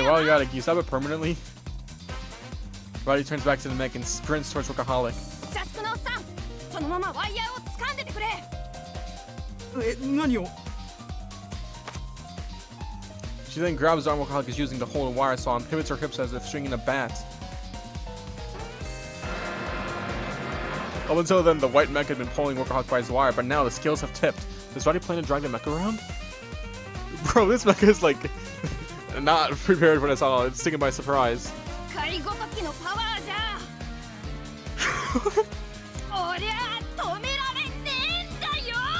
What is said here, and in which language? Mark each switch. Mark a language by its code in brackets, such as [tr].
[en] Hey, [ja] よ。 [en] Rowdy got it. Can you stop it permanently? Rowdy turns back to the mech and sprints towards Workaholic. [ja] 社畜のおっさん、そのままワイヤーを掴んでてくれ。何を [en] She then grabs the arm Workaholic is using to hold a wire saw and pivots her hips as if swinging a bat. Up until then, the white mech had been pulling Workaholic by his wire, but now the scales have tipped. Does Roddy plan to drag the mech around? Bro, this mech is like not prepared for this at all. It's taken by surprise. [ja] 狩りごときのパワーじゃ。おりゃ止められねえんだよ。